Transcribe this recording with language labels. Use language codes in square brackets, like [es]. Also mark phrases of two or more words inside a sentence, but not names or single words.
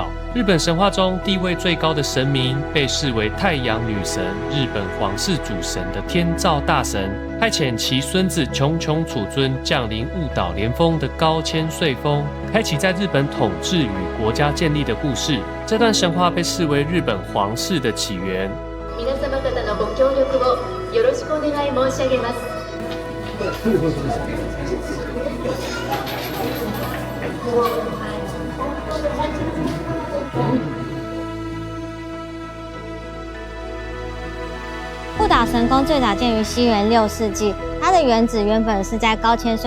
[zh] 日本神话中地位最高的神明，被视为太阳女神、日本皇室主神的天照大神，派遣其孙子穷穷储尊降临雾岛连峰的高千穗峰，开启在日本统治与国家建立的故事。这段神话被视为日本皇室的起源。 [ja] 皆様方のご協力をよろしくお願い申し上げます。 [zh] 雾岛神宫最早建于西元6世纪，它的原址原本是在高千穗